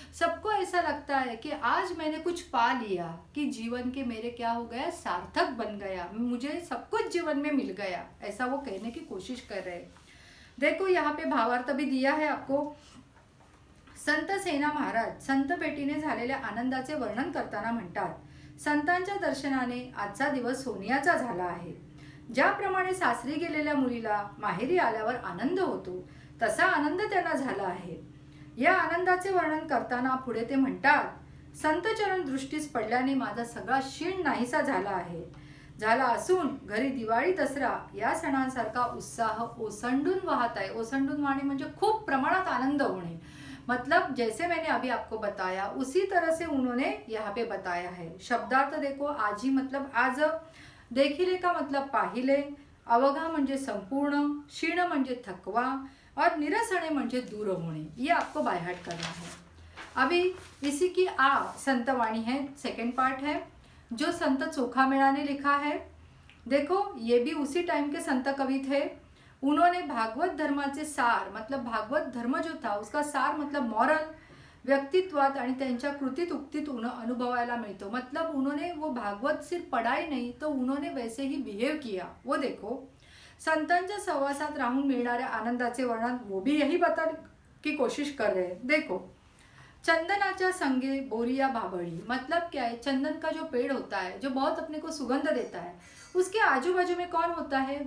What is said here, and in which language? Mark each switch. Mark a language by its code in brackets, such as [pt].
[hi] सबको ऐसा लगता है कि आज मैंने कुछ पा लिया, कि जीवन के मेरे क्या हो गया? सार्थक बन गया, मुझे सब कुछ जीवन में मिल गया, ऐसा वो कहने की कोशिश कर रहे हैं। देखो यहाँ पे भावार्थ भी दिया है आपको। [mr] संत सेना महाराज संत भेटीने झालेल्या आनंदाचे वर्णन करताना म्हणतात, संतांच्या दर्शनाने आजचा दिवस सोनियाचा झाला आहे। ज्याप्रमाणे सासरी गेलेल्या मुलीला माहेरी आल्यावर आनंद होतो तसा आनंद त्यांना झाला आहे। या आनंदाचे वर्णन करताना पुढे ते म्हणतात, संत चरण दृष्टीस पडल्याने माझा सगळा क्षीण नाहीसा झाला असून घरी दिवाळी दसरा या सणांसारखा उत्साह ओसंडून वाहत आहे। ओसंडून वाहणे म्हणजे खूप प्रमाणात आनंद होणे। [hi] मतलब जैसे मैंने अभी आपको बताया उसी तरह से उन्होंने यहाँ पे बताया है। शब्दार्थ देखो, आजी मतलब आज, देखिले का मतलब पाहिले, [mr] अवघा म्हणजे संपूर्ण, क्षीण म्हणजे थकवा [hi] और निरसने म्हणजे दूर होने। ये आपको बाय हार्ट करना है। अभी इसी की संतवाणी है, सेकंड पार्ट है जो संत चोखामेळा ने लिखा है। देखो ये भी उसी टाइम के संत कवि थे। उन्होंने भागवत धर्माचे सार, मतलब भागवत धर्म जो था उसका सार मतलब मॉरल [mr] व्यक्तित्वात आणि त्यांच्या कृतीत उक्तीत अनुभवायला मिळतो। [hi] मतलब उन्होंने वो भागवत सिर्फ पढ़ाई नहीं तो उन्होंने वैसे ही बिहेव किया। वो देखो, [mr] संतांच्या सहवासात राहून मिळणाऱ्या आनंदाचे वर्णन [hi] वो भी यही बताने की कोशिश कर रहे हैं। देखो, [mr] चंदनाच्या संगे बोरिया बाबड़ी, [hi] मतलब क्या है? चंदन का जो पेड़ होता है जो बहुत अपने को सुगंध देता है, उसके आजू बाजू में कौन होता है?